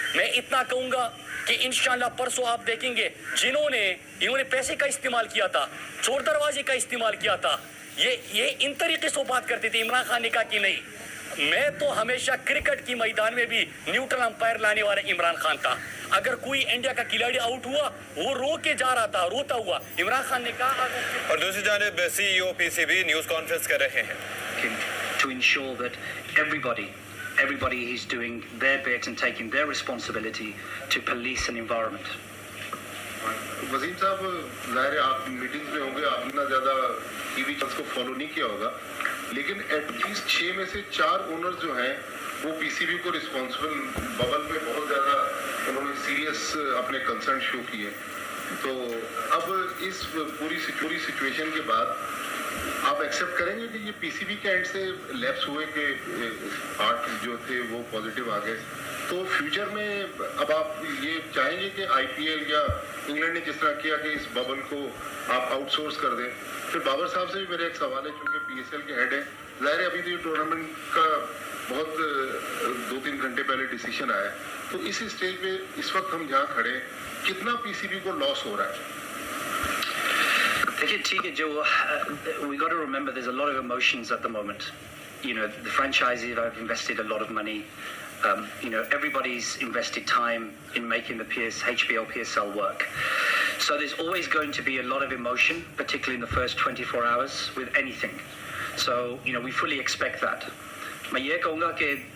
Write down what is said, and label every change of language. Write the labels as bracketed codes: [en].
[hi] मैं इतना कहूँगा कि इंशाअल्लाह परसों आप देखेंगे इन्होंने पैसे का इस्तेमाल किया था, चोर दरवाजे का इस्तेमाल किया था, ये इन तरीके से बात करते थे। इमरान खान ने कहा कि नहीं, मैं तो हमेशा क्रिकेट की मैदान में भी न्यूट्रल अंपायर लाने वाला इमरान खान था। अगर कोई इंडिया का खिलाड़ी आउट हुआ वो रो के जा रहा था, रोता हुआ। इमरान खान ने कहा। और दूसरी जानिब CEO PCB न्यूज़ कॉन्फ्रेंस कर रहे हैं [en] to ensure that everybody is doing their bit and taking their responsibility to police an environment. [hi] Wasim साहब, ज़ाहिर है आप मीटिंग्स में होंगे, आपने ना ज़्यादा टीवी चैनल्स को फॉलो नहीं किया होगा, लेकिन एटलीस्ट 6 में से 4 ओनर्स जो हैं वो PCB को रिस्पॉन्सिबल बबल में बहुत ज़्यादा उन्होंने सीरियस अपने कंसर्न शो किए। तो अब इस पूरी सिचुएशन के बाद आप एक्सेप्ट करेंगे कि ये PCB के एंड से लैप्स हुए कि आर्ट जो थे वो पॉजिटिव आ गए, तो फ्यूचर में अब आप ये चाहेंगे कि IPL या इंग्लैंड ने जिस तरह किया कि इस बबल को आप आउटसोर्स कर दें? फिर बाबर साहब से भी मेरा एक सवाल है, क्योंकि PSL के हेड है, ज़ाहिर है अभी तो ये टूर्नामेंट का बहुत 2-3 घंटे पहले डिसीजन आया, तो इस स्टेज पे इस वक्त हम जहाँ खड़े कितना PCB को लॉस हो रहा है? देखिए ठीक है, जो [en] we got to remember there's a lot of emotions at the moment. You know, the franchises have invested a lot of money. You know, everybody's invested time in making the HBL PSL work. So there's always going to be a lot of emotion, particularly in the first 24 hours with anything. So, you know, we fully expect that. [hi] मैं ये कहूँगा कि